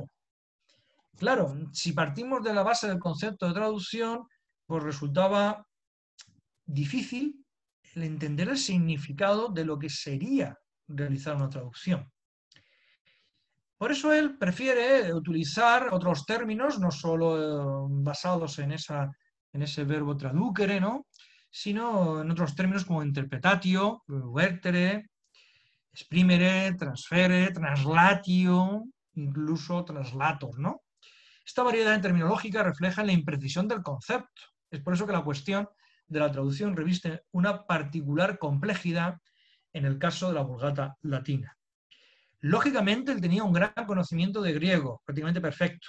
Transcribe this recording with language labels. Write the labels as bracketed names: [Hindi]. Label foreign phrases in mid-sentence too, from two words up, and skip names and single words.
[Spanish] Claro, si partimos de la base del concepto de traducción, pues resultaba difícil el entender el significado de lo que sería realizar una traducción. Por eso él prefiere utilizar otros términos, no solo basados en ese verbo traducere, ¿no? Sino en otros términos como [Latin] interpretatio, vertere, exprimere, transfere, translatio, [Spanish] incluso translator, ¿no? Esta variedad terminológica refleja la imprecisión del concepto. Es por eso que la cuestión de la traducción reviste una particular complejidad en el caso de la Vulgata latina. Lógicamente, él tenía un gran conocimiento de griego, prácticamente perfecto.